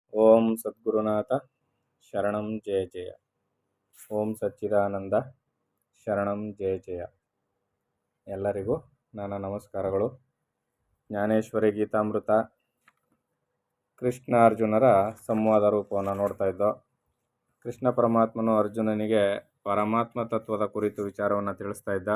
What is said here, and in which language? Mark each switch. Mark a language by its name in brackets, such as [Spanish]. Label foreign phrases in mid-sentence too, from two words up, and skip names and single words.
[Sanskrit] ಓಂ ಸದ್ಗುರುನಾಥ ಶರಣಂ ಜಯ ಜಯ. ಓಂ ಸಚ್ಚಿದಾನಂದ ಶರಣಂ ಜಯ ಜಯ. [Kannada] ಎಲ್ಲರಿಗೂ ನನ್ನ ನಮಸ್ಕಾರಗಳು. ಜ್ಞಾನೇಶ್ವರಿ ಗೀತಾಮೃತ ಕೃಷ್ಣ ಅರ್ಜುನರ ಸಂವಾದ ರೂಪವನ್ನು ನೋಡ್ತಾ ಇದ್ದೋ. ಕೃಷ್ಣ ಪರಮಾತ್ಮನು ಅರ್ಜುನನಿಗೆ ಪರಮಾತ್ಮ ತತ್ವದ ಕುರಿತು ವಿಚಾರವನ್ನು ತಿಳಿಸ್ತಾ ಇದ್ದ.